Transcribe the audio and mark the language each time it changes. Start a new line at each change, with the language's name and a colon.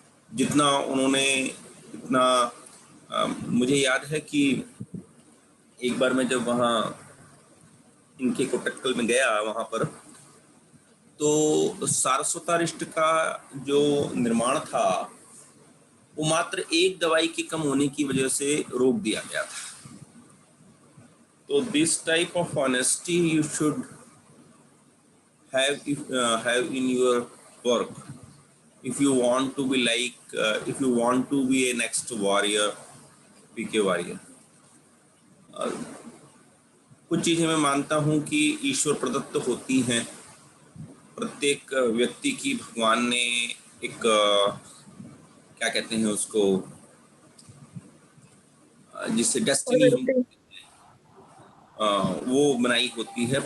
Hindi: जितना उन्होंने इतना मुझे याद है कि एक बार मैं जब वहाँ इनके कोटक्कल में गया वहाँ पर, तो सारस्वतारिष्ट का जो निर्माण था वो मात्र एक दवाई की कम होने की वजह से रोक दिया गया था।
English: तो this type of honesty you should have in your work if you want to be like if you want to be a next warrior, P K. Warrier.
Hindi: कुछ चीज़ें मैं मानता हूँ कि ईश्वर प्रदत्त होती हैं। प्रत्येक व्यक्ति की भगवान ने एक क्या कहते हैं उसको, जिससे डेस्टिनी हम वो बनाई होती है।